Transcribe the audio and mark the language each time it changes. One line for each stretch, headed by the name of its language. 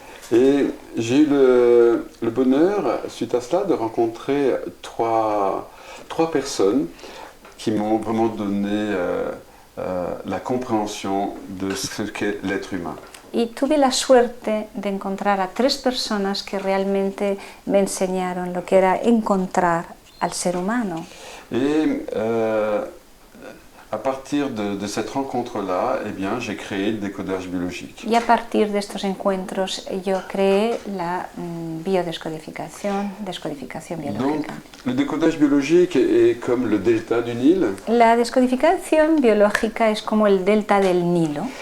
French: Et j'ai eu le bonheur, suite à cela, de rencontrer trois personnes qui m'ont vraiment donné la compréhension de ce qu'est l'être humain.
Spanish: Y tuve la suerte de encontrar a 3 personas que realmente me enseñaron lo que era encontrar al ser humano.
French: Et à partir de cette rencontre-là, eh bien, j'ai créé le décodage biologique.
Spanish: Y a partir de estos encuentros yo creé la descodificación
French: Donc,
Spanish: biológica.
French: le décodage biologique est comme le delta du Nil,
Spanish: La descodificación biológica es como el delta del Nilo,